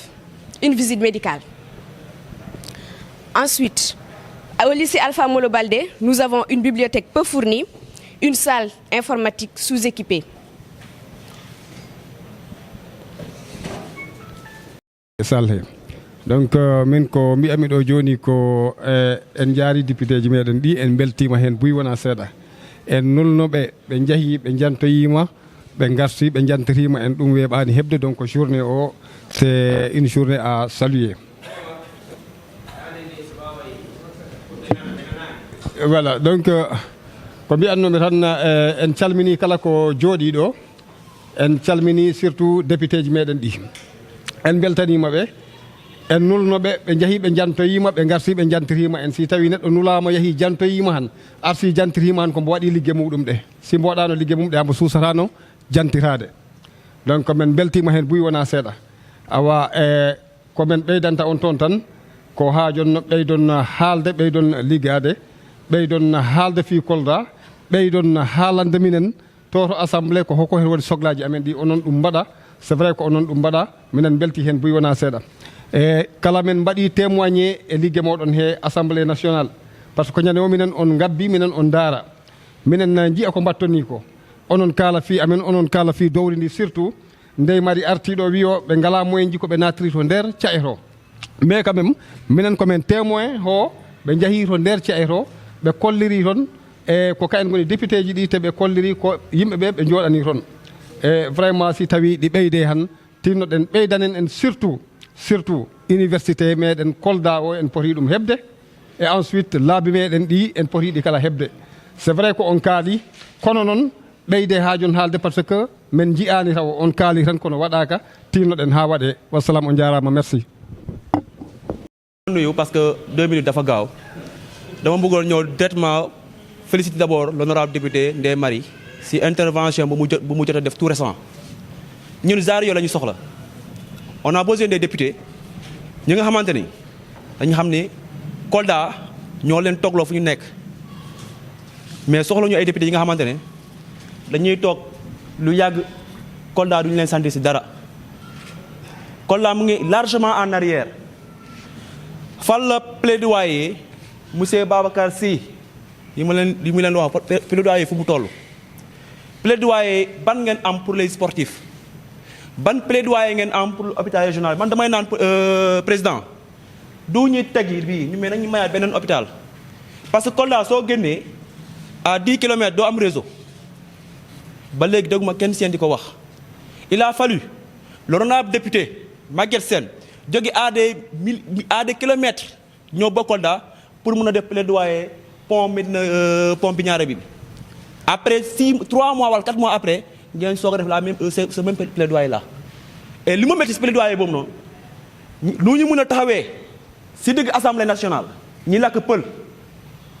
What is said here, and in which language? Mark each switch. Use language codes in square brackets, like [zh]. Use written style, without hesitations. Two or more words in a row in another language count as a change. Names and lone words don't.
[fr] Une visite médicale. Ensuite, au lycée Alpha Molo Baldé, nous avons une bibliothèque peu fournie, une salle informatique sous-équipée. [ff] Donc min ko mbi'ami ɗo joni ko en jaari député ji meɗen ɗi en beltima hen buy wona seeɗa en nulnoɓe ɓe jaahi ɓe jantoyima ɓe garti ɓe jantorima en ɗum weeɓani hebde donc journée o [fr] c'est une journée à saluer. Voilà, donc [ff] ko mbiyannomi tan en calmini kala ko jooɗi ɗo en calmini surtout député ji meɗen ɗi en beltanima ɓe en nulnoɓe ɓe jaahi ɓe jantoyima ɓe garti ɓe jantorima en si tawi neɗɗo nulama yaahi jantoyima han arti jantorima han kombo waɗi liggue muɗum ɗe si mbo waɗano liggue mum ɗe hambo susatano jantirade donc min beltima hen buy wona seeɗa awa komin ɓeydanta on toon tan ko ha jonno ɓeydon haalde ɓeydon liggade ɓeydon haalde fi Kolda ɓeydon haalande minen to assemblée ko hokko hen waɗi sohlaji amen ɗi onon ɗum mbaɗa [fr] c'est vrai [ff] ko onon ɗum mbaɗa minen belti hen buy wona seeɗa e kala men mbaɗi témoigné e liggue moɗon he [fr] assemblée nationale par ce que [ff] ñande o minen on gabbi minen on daara minen jiiya ko mbattoni ko onon kala fi amen onon kala fi dowri ndi surtout ndey mari artiɗo wiyo ɓe ngala moyen ji ko ɓe natiri to nder cae to [fr] mais quand même [ff] minen komin témoin ho ɓe jaahi to nder cae to ɓe kolliri toon e ko kayen goni député ji ɗi te ɓe kolliri ko yimɓeɓe ɓe jooɗani toon e vraiment si tawi ɗi ɓeyde han tinnoɗen ɓeydanen en surtout université meɗen Kolda o en poti ɗum hebde [fr] et ensuite [ff] laabi meɗen ɗi en potiɗi kala hebde [fr] c'est vrai [ff] ko on kaali kono noon ɓeyde ha jon haalde [fr] par ce que [ff] min jiyani taw on kaali tan kono waɗaka tinnoɗen ha waɗe wassalam on jarama merci. [wo] nuyu [fr] parce que [wo] 2 minutes dafa gaaw dama bëggoon ñëw [fr] directement féliciter d'abord l'honorable député [wo] Ndeye Marie si intervention bu mu jot a def [fr] tout récent [wo] ñun genre yoo la ñu soxla [fr] on a besoin des députés [wo] ñi nga xamante ni dañu xam ni Kolda ñoo leen toogloo fu ñu nekk mais soxla ñu ay députés yi nga xamante ne dañuy toog lu yàgg Kolda duñu leen sentir si dara Kolda mu ngi [fr] largement en arrière [wo] fal la [fr] plaidoyer monsieur [wo] Babacar Sy yi mu leen wax plaidoyer fu mu toll plaidoyer ban ngeen am [fr] pour les sportifs [wo] ban plaidoyer ngeen am [fr] pour l'hôpital régional [wo] man damay naan [fr] président du [wo] ñuy tegi bii ñu mais nañu mayaat beneen hôpital [fr] parce que [wo] Kolda soo génnee [fr] à 10 kilomètres [wo] doo am réseau ba léegi dégguma kenn seen di ko wax [fr] il a fallu l'honorable député [wo] Maguette Sène jóge [fr] à des kilomètres [wo] ñoo ba Kolda pour mun a def plaidoyer pont Bignona bi [fr] après 3 mois [wo] wala 4 mois après ngeen soog a def [fr] la même ce même plaidoyer là [wo] et li ma métti si plaidoyer boobu noonu lu ñu mën a taxawee si digg [fr] assemblée nationale [wo] ñi làkk pël